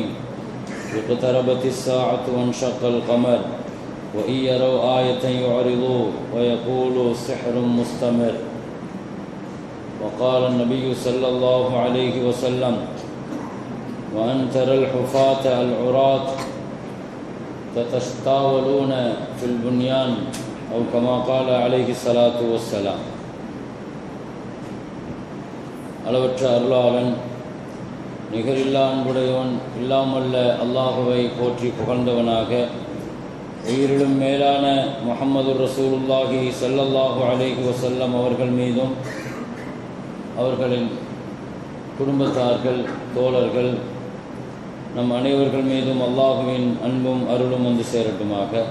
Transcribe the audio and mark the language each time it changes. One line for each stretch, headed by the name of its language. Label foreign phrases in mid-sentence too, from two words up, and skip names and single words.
Arabic: اقتربت الساعة وانشق القمر وإن يروا آية يعرضوا ويقولوا سحر مستمر. وقال النبي صلى الله عليه وسلم: وأن ترى الحفاة العراة تتطاولون في البنيان، أو كما قال عليه الصلاة والسلام.
Tamil: அளவற்ற அருளாளன், நிகரில்லா அன்புடையவன், இல்லாமல்ல அல்லாஹுவை போற்றி புகழ்ந்தவனாக, உயிரிலும் மேலான முஹம்மது
Arabic: رسول الله صلى الله عليه وسلم
Tamil: அவர்கள் மீதும் அவர்களின் குடும்பத்தார்கள், தோழர்கள், நம் அனைவர்கள் மீதும் அல்லாஹுவின் அன்பும் அருளும் வந்து சேரட்டுமாக.